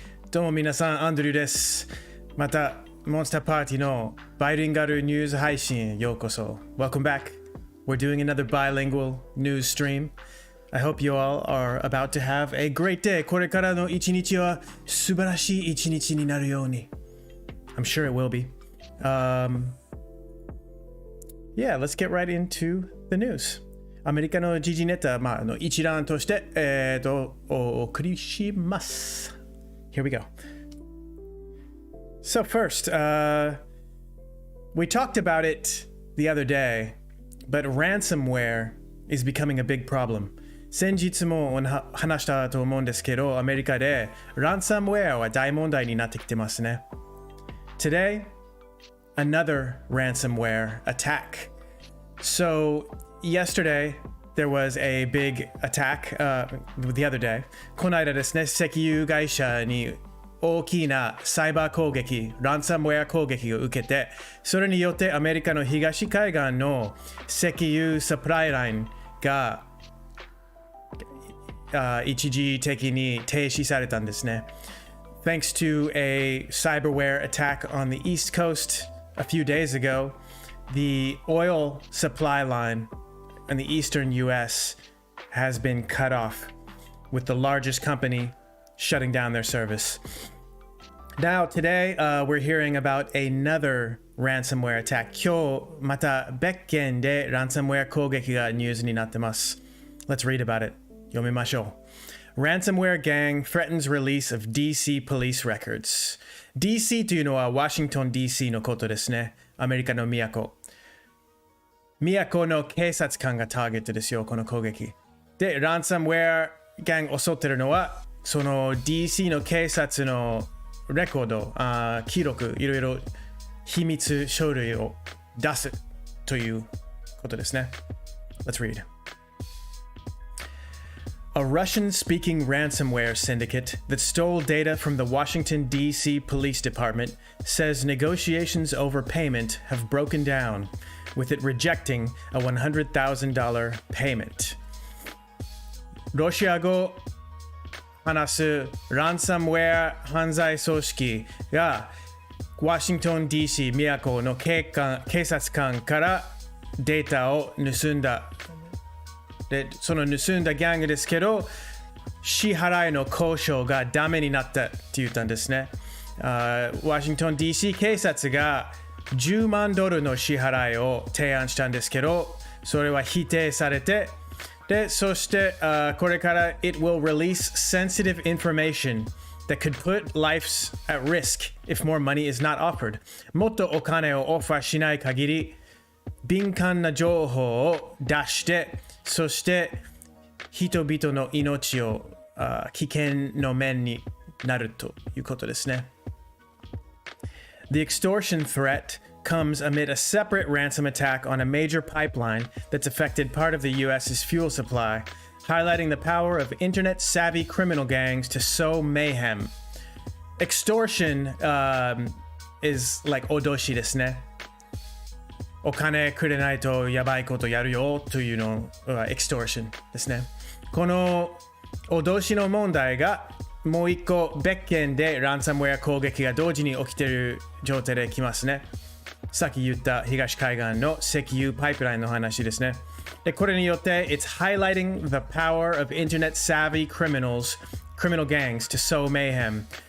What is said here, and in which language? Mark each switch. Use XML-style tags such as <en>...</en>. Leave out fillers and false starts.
<ja>どうも皆さん、アンドリューです。また、モンスターパーティーのバイリンガルニュース配信へようこそ。</ja> <en>Welcome back. We're doing another bilingual news stream. I hope you all are about to have a great day.</en> <ja>これからの一日は素晴らしい一日になるように。</ja> <en>I'm sure it will be. Yeah, let's get right into the news.</en> <ja>アメリカの時事ネタ、一覧として、お送りします。</ja> <en>Here we go. So first, we talked about it the other day, but ransomware is becoming a big problem.</en> <ja>先日も話したと思うんですけど、アメリカでランサムウェアは大問題になってきてますね。</ja> <en>Today, another ransomware attack. So yesterday, there was a big attack, the other day.</en> <ja>この間ですね、石油会社に大きなサイバー攻撃、ランサムウェア攻撃を受けて、それによってアメリカの東海岸の石油サプライラインが一時的に停止されたんですね。</ja> <en>Thanks to a cyberware attack on the East Coast a few days ago, the oil supply line in the eastern US has been cut off, with the largest company shutting down their service. Now, today, we're hearing about another ransomware attack.</en> <ja>今日、また別件でランサムウェア攻撃がニュースになってます。</ja> <en>Let's read about it.</en> <ja>読みましょう。</ja> <en>Ransomware gang threatens release of DC police records.</en> <ja>DC というのはワシントン DC のことですね。アメリカの都。都の警察官がターゲットですよ、この攻撃。で、ランサムウェアgangを襲ってるのは、その DC の警察のレコード、記録、いろいろ秘密書類を出すということですね。</ja> <en>Let's read. A Russian-speaking ransomware syndicate that stole data from the Washington, D.C. Police Department says negotiations over payment have broken down, with it rejecting a $100,000 payment.</en> <ja>ロシア語話すランサムウェア犯罪組織がワシントン DC 都の警察官からデータを盗んだ。で、その盗んだギャングですけど、支払いの交渉がダメになったって言ったんですね。ワシントン DC 警察が10万ドルの支払いを提案したんですけど、それは否定されて、で、そして、これから</ja> <en>It will release sensitive information that could put lives at risk if more money is not offered.</en> <ja>もっとお金をオファーしない限り、敏感な情報を出して、そして人々の命を危険の面になるということですね。</ja> <en>The extortion threat comes amid a separate ransom attack on a major pipeline that's affected part of the US's fuel supply, highlighting the power of internet-savvy criminal gangs to sow mayhem. Extortion is like</en> <ja>脅しですね。お金くれないとやばいことやるよというのは extortion ですね。この脅しの問題がもう一個別件でランサムウェア攻撃が同時に起きている状態で来ますね。さっき言った東海岸の石油パイプラインの話ですね。で、これによって</ja> <en>It's highlighting the power of internet savvy criminal gangs to sow mayhem.</en>